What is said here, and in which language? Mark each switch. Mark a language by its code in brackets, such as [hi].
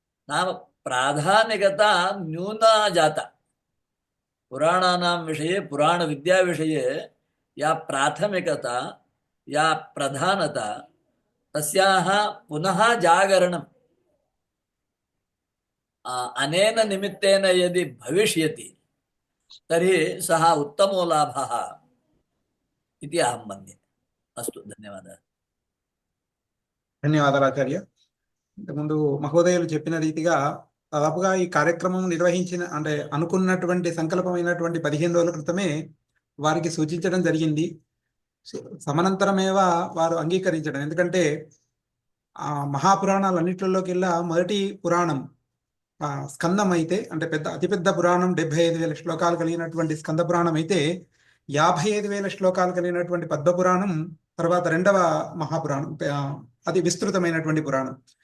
[sa] नाम प्राधान्यता न्यूना जाता। पुराणानां विषये, पुराणविद्याविषये या प्राथमिकता, या प्रधानता, तस्याः पुनः जागरणम् अनेन निमित्तेन यदि भविष्यति तर्हि सः उत्तमो लाभः इति अहं मन्ये। अस्तु, धन्यवादः। [te] ధన్యవాదాలు ఆచార్య. ఇంతకుముందు మహోదయులు చెప్పిన రీతిగా దాదాపుగా ఈ కార్యక్రమం నిర్వహించిన అంటే అనుకున్నటువంటి సంకల్పమైనటువంటి 15 రోజుల క్రితమే వారికి సూచించడం జరిగింది. సమనంతరమేవ వారు అంగీకరించడం. ఎందుకంటే ఆ మహాపురాణాలన్నింటిలోకెల్లా మొదటి పురాణం స్కందం అయితే, అంటే అతిపెద్ద పురాణం 75,000 శ్లోకాలు కలిగినటువంటి స్కంద పురాణం అయితే, 55,000 శ్లోకాలు కలిగినటువంటి పద్మపురాణం తర్వాత రెండవ మహాపురాణం, అది విస్తృతమైనటువంటి పురాణం.